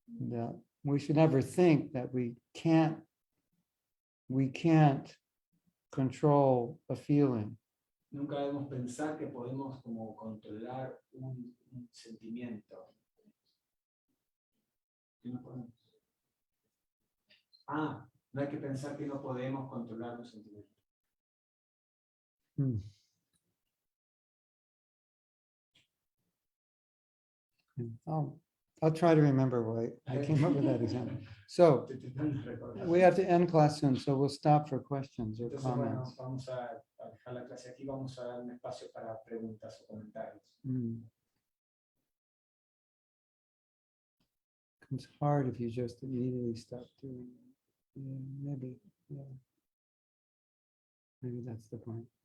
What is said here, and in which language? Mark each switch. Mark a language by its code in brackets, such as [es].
[en] that we should never think that we can't control a feeling. [es] Nunca debemos pensar que podemos como controlar un sentimiento. Que no podemos. No hay que pensar que no podemos controlar un sentimiento. Hmm. [en] I'll try to remember why I came up with that example. So [es] Estoy tratando de recordar. [en] we have to end class soon, so we'll stop for questions or [es] Entonces, bueno, [en] comments. [es] vamos a dejar la clase aquí, vamos a dar un espacio para preguntas o comentarios. Hmm. [en] becomes hard if you just immediately stop doing it. Yeah, maybe, yeah. Maybe that's the point.